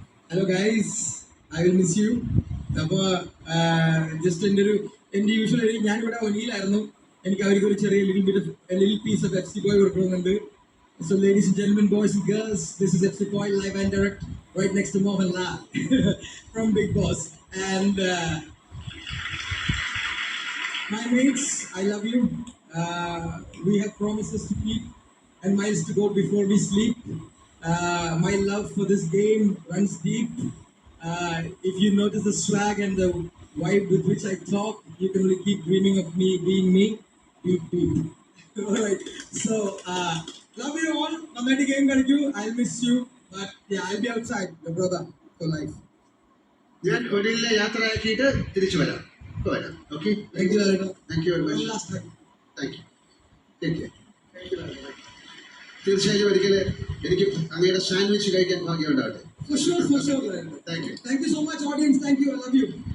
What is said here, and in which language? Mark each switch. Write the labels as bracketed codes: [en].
[en] Hello guys, I will miss you. [ml] അപ്പോൾ just എൻ്റെ usual ഞാനിവിടെ ഒനിയിലായിരുന്നു, എനിക്ക് അവർക്ക് ഒരു ചെറിയ [en] little piece of [ml] FC Boy കൊടുക്കണമെന്നുണ്ട്. [en] So ladies and gentlemen, boys and girls, this is FC Boy live and direct right next to Mohanlal from Big Boss. And my mates, I love you. We have promises to keep and miles to go before we sleep. My love for this game runs deep. If you notice the swag and the vibe with which I talk, you can really keep dreaming of me being me. Beep, beep. All right. So, love you all. Namaste game [ml] കളിക്കൂ. [en] I'll miss you. But yeah, I'll be outside, your brother, for life. [ml] ഞാൻ ഒരിലെ യാത്രയാക്കിയിട്ട് തിരിച്ചു വരാം. [en] Okay. Thank you, Lalita. Thank you very much. One last time. Thank you. Thank you. Thank you, Lalita. [ml] തീർച്ചയായും ഒരിക്കൽ എനിക്ക് അങ്ങയുടെ sandwich കഴിക്കാൻ ഭാഗ്യം ഉണ്ടാവട്ടെ. [en] For sure, Lalita. Thank you. Thank you so much, audience. Thank you. I love you.